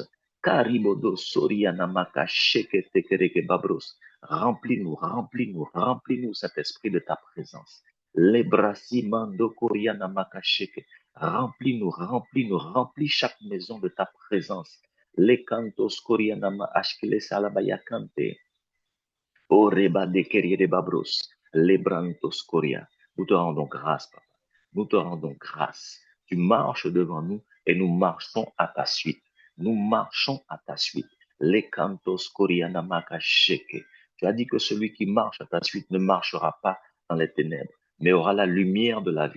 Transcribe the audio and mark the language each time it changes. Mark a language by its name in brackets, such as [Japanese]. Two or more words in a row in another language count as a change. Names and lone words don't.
[French] Karibodo Soriana Maka Sheke Tekereke Babros. Remplis-nous, remplis-nous, remplis-nous cet esprit de ta présence. Lebrasi Mando Koriana Maka Sheke. Remplis-nous, remplis-nous, remplis chaque maison de ta présence. Les cantos Koriana Ma Ashkele Salabaya Kante. Oh, Reba de Kerie de Babros, Lebrantos Coria. Nous te rendons grâce, papa. Nous te rendons grâce. Tu marches devant nous et nous marchons à ta suite. Nous marchons à ta suite. Les cantos Coria Namaka Sheke. Tu as dit que celui qui marche à ta suite ne marchera pas dans les ténèbres, mais aura la lumière de la vie.